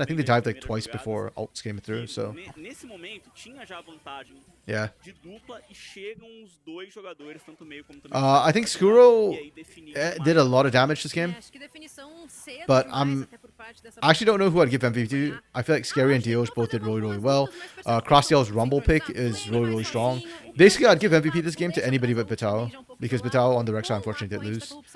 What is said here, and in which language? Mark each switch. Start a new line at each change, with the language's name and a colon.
English: I think they dived like twice before ults came through, so...
Portuguese: Nesse momento, tinha já vantagem
English: Yeah.
Portuguese: de dupla e chegam os dois jogadores, tanto meio como também
English: I think Skuro did a lot of damage this game. But I actually don't know who I'd give MVP to. I feel like Scary and Dioj both did really, really well. Crossdale's Rumble pick is really, really strong. Basically, I'd give MVP this game to anybody but Bitao, because Bitao on the Rek'Sai unfortunately did lose.